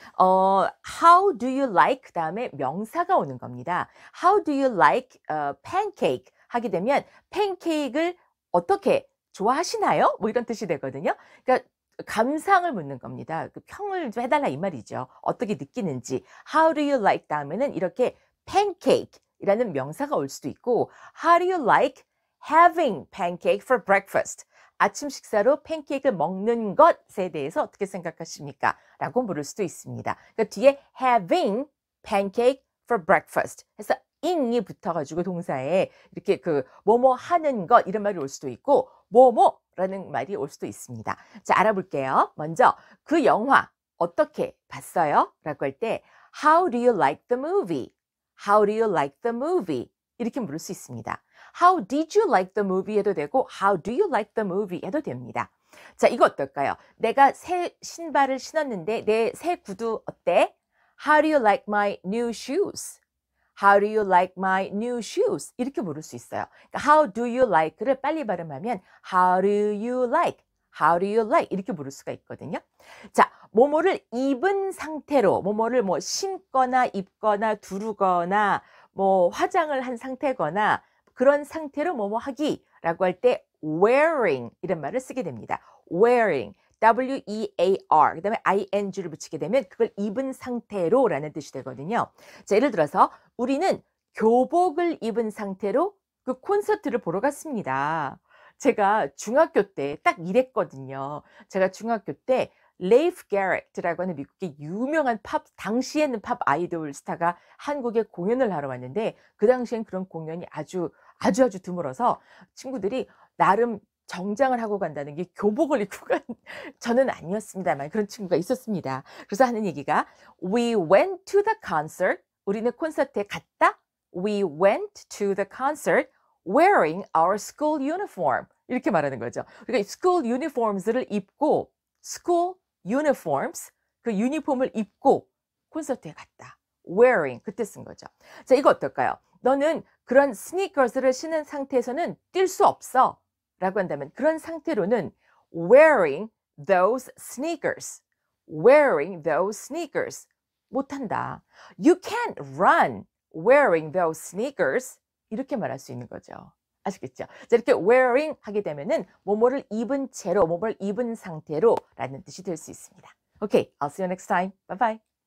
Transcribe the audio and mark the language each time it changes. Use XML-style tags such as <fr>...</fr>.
<en>How do you like</en> <ko>그 다음에 명사가 오는 겁니다.</ko> <en>How do you like pancake</en> <ko>하게 되면 팬케이크를 어떻게 좋아하시나요? 뭐 이런 뜻이 되거든요. 그러니까 감상을 묻는 겁니다. 그 평을 좀 해달라 이 말이죠. 어떻게 느끼는지.</ko> <en>How do you like</en> <ko>다음에는 이렇게 pancake이라는 명사가 올 수도 있고</ko> <en>How do you like having pancake for breakfast?</en> <ko>아침 식사로 팬케이크를 먹는 것에 대해서 어떻게 생각하십니까? 라고 물을 수도 있습니다. 그러니까 뒤에</ko> <en>having pancake for breakfast</en> <ko>해서 ing이 붙어가지고 동사에 이렇게 그 뭐뭐 하는 것 이런 말이 올 수도 있고 뭐뭐라는 말이 올 수도 있습니다. 자, 알아볼게요. 먼저 그 영화 어떻게 봤어요? 라고 할 때</ko> <en>How do you like the movie? How do you like the movie?</en> <ko>이렇게 물을 수 있습니다.</ko> <en>How did you like the movie? 해도 되고 How do you like the movie?</en> <ko>해도 됩니다. 자, 이거 어떨까요? 내가 새 신발을 신었는데 내 새 구두 어때?</ko> <en>How do you like my new shoes? How do you like my new shoes?</en> <ko>이렇게 물을 수 있어요. 그러니까</ko> <en>how do you like를</en> <ko>빨리 발음하면</ko> <en>how do you like? How do you like?</en> <ko>이렇게 물을 수가 있거든요. 자, 뭐뭐를 입은 상태로 뭐뭐를 뭐 신거나 입거나 두르거나 뭐 화장을 한 상태거나 그런 상태로 뭐뭐 하기라고 할 때 wearing 이런 말을 쓰게 됩니다. wearing W-E-A-R 그 다음에 ing를 붙이게 되면 그걸 입은 상태로 라는 뜻이 되거든요. 자, 예를 들어서 우리는 교복을 입은 상태로 그 콘서트를 보러 갔습니다. 제가 중학교 때 딱 이랬거든요. 제가 중학교 때 레이프 게렛이라고 하는 미국의 유명한 당시에는 팝 아이돌 스타가 한국에 공연을 하러 왔는데 그 당시엔 그런 공연이 아주 드물어서 친구들이 나름 정장을 하고 간다는 게 교복을 입고 간 저는 아니었습니다만 그런 친구가 있었습니다. 그래서 하는 얘기가</ko> <en>We went to the concert.</en> <ko>우리는 콘서트에 갔다.</ko> <en>We went to the concert wearing our school uniform.</en> <ko>이렇게 말하는 거죠. 그러니까</ko> <en>school uniforms</en> <ko>를 입고 school uniforms 그 유니폼을 입고 콘서트에 갔다. wearing 그때 쓴 거죠. 자, 이거 어떨까요? 너는 그런 스니커즈를 신은 상태에서는 뛸 수 없어. 라고 한다면 그런 상태로는</ko> <en>wearing those sneakers, wearing those sneakers</en> <ko>못한다.</ko> <en>You can't run wearing those sneakers</en> <ko>이렇게 말할 수 있는 거죠. 아시겠죠? 자, 이렇게 wearing 하게 되면은 뭐뭐를 입은 채로, 뭐뭐를 입은 상태로 라는 뜻이 될 수 있습니다.</ko> <en>Okay, I'll see you next time. Bye bye.</en>